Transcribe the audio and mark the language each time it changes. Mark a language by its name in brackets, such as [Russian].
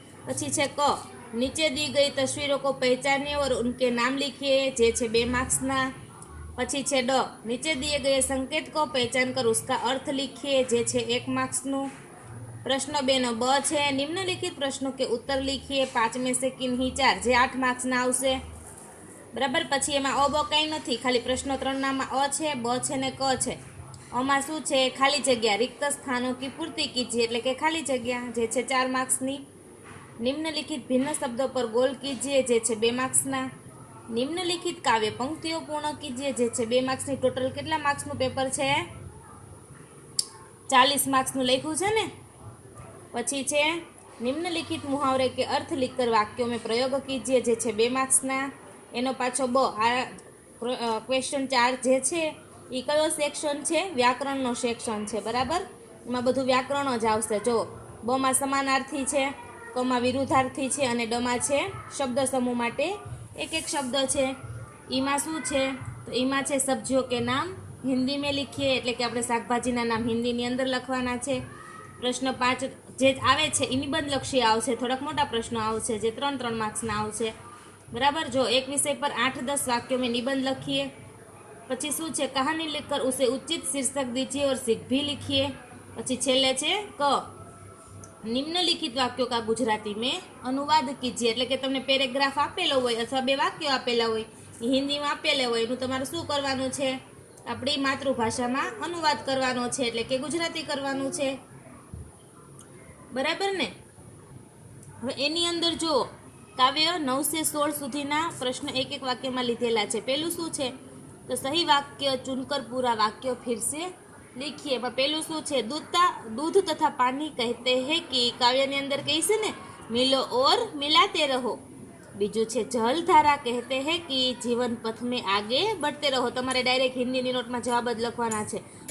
[Gujarati] પછી છે ક [Hindi] नीचे दी गई तस्वीरों को पहचानिए और उनके नाम लिखिए [Gujarati] જે છે 2 માર્ક્સના. પછી છે ડ [Hindi] नीचे दिए गए संकेत को पहचान कर उसका अर्थ लिखिए [Gujarati] જે છે 1 માર્ક્સનું. [Hindi] प्रश्न 2 [Gujarati] નો બ છે [Hindi] निम्नलिखित प्रश्नों के उत्तर लिखिए 5 में से किन्हीं 4 [Gujarati] જે 8 માર્ક્સના આવશે બરાબર. પછી એમાં અ બ કંઈ નથી, ખાલી પ્રશ્ન 3 નામાં અ છે, બ છે ને ક છે. આમાં શું છે? ખાલી જગ્યા [Hindi] रिक्त स्थानों की पूर्ति कीजिए [Gujarati] એટલે કે ખાલી જગ્યા જે છે 4 માર્ક્સની. [Hindi] निम्नलिखित भिन्न शब्दों पर गोल कीजिए [Gujarati] જે છે 2 માર્ક્સના. [Hindi] निम्नलिखित काव्य पंक्तिओ पूर्ण कीजिए [Gujarati] જે છે 2 માર્ક્સની. ટોટલ કેટલા માર્ક્સનું પેપર છે? 40 માર્ક્સનું લખ્યું છે ને. પછી છે [Hindi] निम्नलिखित मुहावरे के अर्थ लिखकर वाक्यों में प्रयोग कीजिए [Gujarati] જે છે 2 માર્ક્સના. એનો પાછો બ. આ ક્વેશ્ચન 4 જે છે એ કયો સેક્શન છે? વ્યાકરણનો સેક્શન છે બરાબર. એમાં બધું વ્યાકરણ જ આવશે. જો બમાં સમાનાર્થી છે, કમાં વિરુદ્ધાર્થી છે અને ડમાં છે શબ્દ સમૂહ માટે એક એક શબ્દ છે. ઈમાં શું છે? તો ઈમાં છે [Hindi] સબ્જીઓ કે નામ હિન્દી में लिखिए [Gujarati] એટલે કે આપણે શાકભાજીના નામ હિન્દીની અંદર લખવાના છે. પ્રશ્ન 5 જે આવે છે એ નિબંધલક્ષી આવશે. થોડાક મોટા પ્રશ્નો આવશે જે 3 માર્ક્સના આવશે બરાબર. જો એક વિષય [Hindi] पर 8-10 वाक्यों में निबंध लखिए. [Gujarati] પછી શું છે? [Hindi] कहानी लिखकर उसे उचित शीर्षक दीजिए और सीख भी लिखिए. [Gujarati] પછી છેલ્લે છે ક [Hindi] निम्नलिखित वाक्यों का गुजराती में अनुवाद कीजिए [Gujarati] એટલે કે તમને પેરેગ્રાફ આપેલો હોય અથવા 2 વાક્યો આપેલા હોય એ હિન્દીમાં આપેલા હોય એનું તમારે શું કરવાનું છે? આપણી માતૃભાષામાં અનુવાદ કરવાનો છે એટલે કે ગુજરાતી કરવાનું છે બરાબર ને. હવે એની અંદર જો કાવ્ય 9 से 16 સુધીના પ્રશ્ન એક એક વાક્યમાં લીધેલા છે. પેલું શું છે? [Hindi] તો સહી વાક્ય चुनकर पूरा वाक्य फिर से लिखिए. [Gujarati] પેલું શું છે? [Hindi] दूध तथा पानी कहते हैं कि [Gujarati] કાવ્યની અંદર કહે છે ને [Hindi] मिलो और मिलाते रहो. [Gujarati] બીજું છે [Hindi] જલધારા कहते हैं कि जीवन पथ में आगे बढ़ते रहो. [Gujarati] તમારે ડાયરેક્ટ હિન્દીની નોટમાં જવાબ જ લખવાના છે.